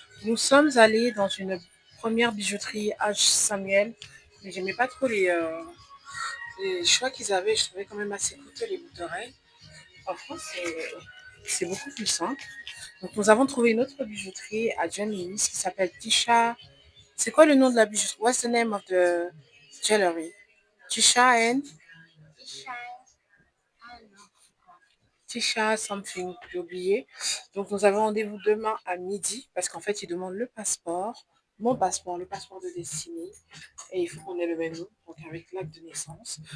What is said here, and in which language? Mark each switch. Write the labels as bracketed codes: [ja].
[fr] Nous sommes allés dans une première bijouterie H. Samuel, mais j'aimais pas trop les choix qu'ils avaient. Je trouvais quand même assez coûteux les boucles d'oreilles. En France, c'est beaucoup plus simple. Donc nous avons trouvé une autre bijouterie à John Lewis qui s'appelle Tisha. C'est quoi le nom de la bijouterie? [en] What's the name of the jewelry? Tisha and Tisha something, [fr] j'ai oublié. Donc nous avons rendez-vous demain à midi parce qu'en fait ils demandent le passeport, mon passeport, le passeport de Destiny et il faut qu'on ait le même nom, donc avec l'acte de naissance.